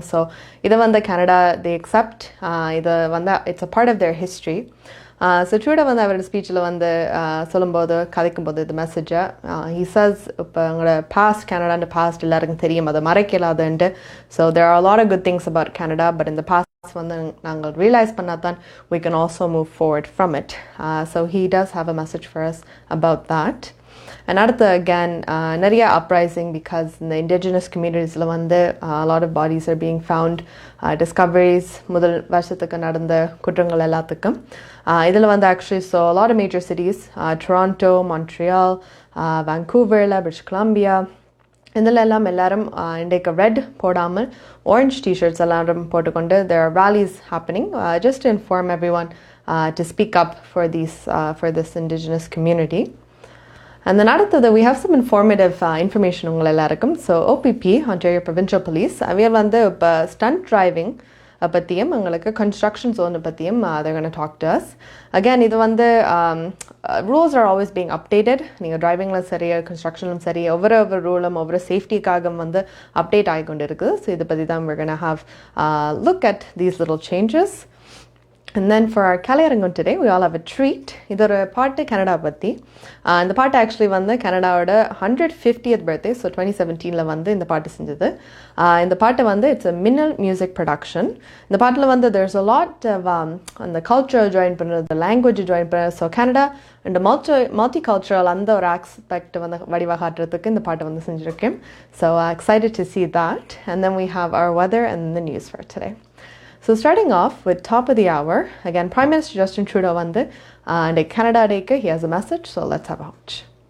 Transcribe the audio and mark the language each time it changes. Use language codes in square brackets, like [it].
[en] So either Canada, they accept, it's a part of their history. [ta] So Trudeau வந்து அவரோட ஸ்பீச்சில் வந்து சொல்லும்போது கதைக்கும்போது இந்த மெசேஜை [en] he says [ta] இப்போ எங்களோட [en] past Canada and past [ta] எல்லாருக்கும் தெரியும் அதை மறைக்கலாதுன்ட்டு. [en] So there are a lot of good things about Canada, but in the past [ta] வந்து நாங்கள் ரியலைஸ் பண்ணாதான் [en] we can also move forward from it. So he does have a message for us about that. And அடுத்து again நிறைய uprising because in the indigenous communitiesல வந்து a lot of bodies are being found, discoveries [ta] முதல் வருஷத்துக்கு நடந்த குற்றங்கள் எல்லாத்துக்கும் இதில் வந்து [en] actually so a lot of major cities, Toronto, Montreal, Vancouver, British Columbia, [ta] இதில் எல்லாரும் இன்றைக்கு ரெட் போடாமல் orange t-shirts எல்லாரும் போட்டுக்கொண்டு [en] there are rallies happening just to inform everyone to speak up for this indigenous community. And then அடுத்தது we have some informative information [ta] உங்கள் எல்லாருக்கும். [en] So OPP, Ontario Provincial Police, [ta] அவைய வந்து இப்போ [en] stunt driving பற்றியும் எங்களுக்கு construction zone பற்றியும் they're going to talk to us. Again, [ta] இது வந்து [en] rules are always being updated. [ta] நீங்கள் drivingல சரி, constructionலும் சரி, ஒவ்வொரு ரூலும் ஒவ்வொரு சேஃப்டிக்காக வந்து அப்டேட் ஆகிக்கொண்டு இருக்குது. ஸோ இதை பற்றி தான் [en] we're going to have look at these little changes. And then for our Kalaivani today, we all have a treat. [ta] இது ஒரு பாட்டு கனடா பற்றி. இந்த பாட்டு ஆக்சுவலி வந்து கனடாவோட 150th birthday, ஸோ 2017 வந்து இந்த பாட்டு செஞ்சது. இந்த பாட்டு வந்து இட்ஸ் அ மின்னல் மியூசிக் ப்ரொடக்ஷன். இந்த பாட்டில் வந்து [en] there's a lot of [ta] அந்த கல்ச்சர் ஜாயின் பண்ணுறது, லாங்குவேஜ் ஜாயின் பண்ணுறது. ஸோ கனடா இந்த மல்டிகல்ச்சரல் அந்த ஒரு ஆஸ்பெக்ட் வந்து வடிவாகாட்டுறதுக்கு இந்த பாட்டு வந்து செஞ்சுருக்கேன். So [en] excited to see that. And then we have our weather and the news for today. So starting off with top of the hour, again, Prime Minister Justin Trudeau vandu and Canada Day he has a message, so let's have a watch.